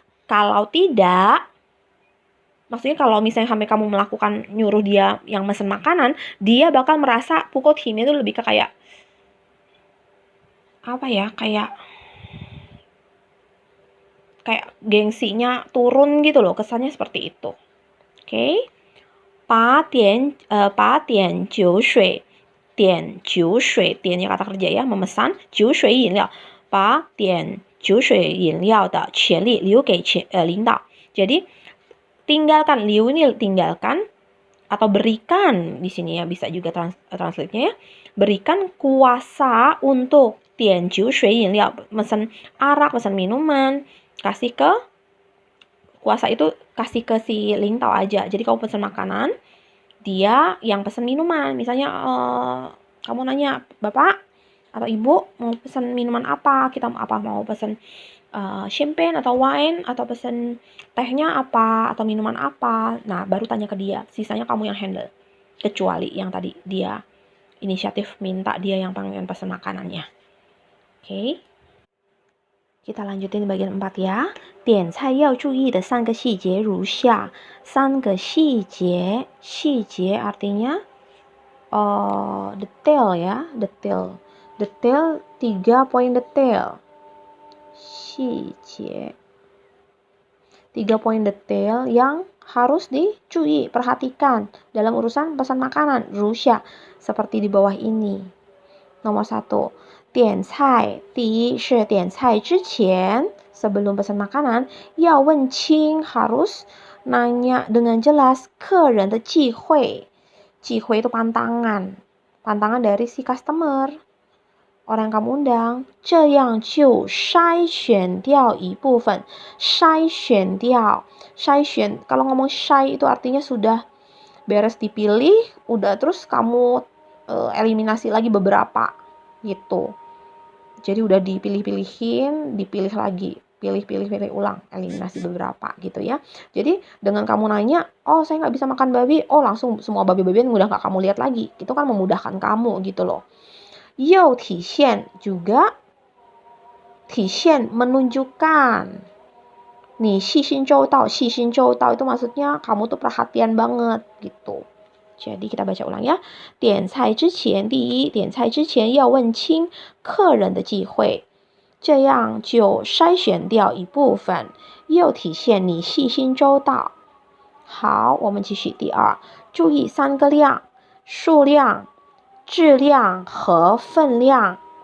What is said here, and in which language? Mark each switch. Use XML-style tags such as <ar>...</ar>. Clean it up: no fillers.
<id>Kalau tidak, maksudnya kalau misalnya sampai kamu melakukan nyuruh dia yang mesen makanan, dia bakal merasa pukul timnya itu lebih ke kayak apa ya, kayak gengsinya turun gitu loh, kesannya seperti itu. Oke.</id> <zh>把点酒水, 点酒水, 点nya</zh> <id>kata kerja ya, memesan</id> <zh>酒水饮料, 把点酒水饮料的权利留给领导.</zh> <id>Jadi tinggalkan, liu ini tinggalkan atau berikan di sini ya, bisa juga translate-nya ya. Berikan kuasa untuk</id> <zh>点酒水饮料,</zh> <id>mesen arak, mesen minuman, kasih ke kuasa itu kasih ke si lintau aja. Jadi kamu pesen makanan, dia yang pesen minuman. Misalnya kamu nanya, Bapak atau Ibu mau pesen minuman apa? Kita mau pesen champagne atau wine, atau pesen tehnya apa, atau minuman apa. Nah, baru tanya ke dia. Sisanya kamu yang handle. Kecuali yang tadi dia inisiatif minta dia yang pengen pesen makanannya. Oke. Kita lanjutin bagian 4 ya.</id> <zh>点菜要注意的3个细节如下。 3个细节, 细节</zh> <id>artinya detail ya, detail 3 poin detail.</id> <zh>细节</zh> <id>3 poin detail yang harus dicui, perhatikan dalam urusan pesan makanan.</id> <zh>如下,</zh> <id>seperti di bawah ini. Nomor 1,</id> <zh>点菜, 第一是点菜之前,</zh> <id>sebelum pesan makanan,</id> <zh>要问清,</zh> <id>harus nanya dengan jelas</id> <zh>客人的忌讳. 忌讳</zh> <id>itu pantangan dari si customer, orang yang kamu undang.</id> <zh>这样就筛选掉一部分. 筛选掉, 筛选,</zh> <id>kalau ngomong</id> <zh>筛</zh> <id>itu artinya sudah beres dipilih, udah terus kamu eliminasi lagi beberapa gitu. Jadi udah dipilih-pilihin, dipilih lagi, pilih ulang, eliminasi beberapa gitu ya. Jadi dengan kamu nanya, oh saya nggak bisa makan babi, oh langsung semua babi-babian udah nggak kamu lihat lagi. Itu kan memudahkan kamu gitu loh.</id> <zh>又体现</zh> <id>juga,</id> <zh>体现</zh> <id>menunjukkan.</id> <zh>你细心周到</zh> <id>itu maksudnya kamu tuh perhatian banget gitu. Jadi kita baca ulang ya.</id> <zh>点菜之前, 第一, 点菜之前要问清客人的忌讳，这样就筛选掉一部分，又体现你细心周到。好，我们继续第2，注意3个量，数量、质量和分量。</zh>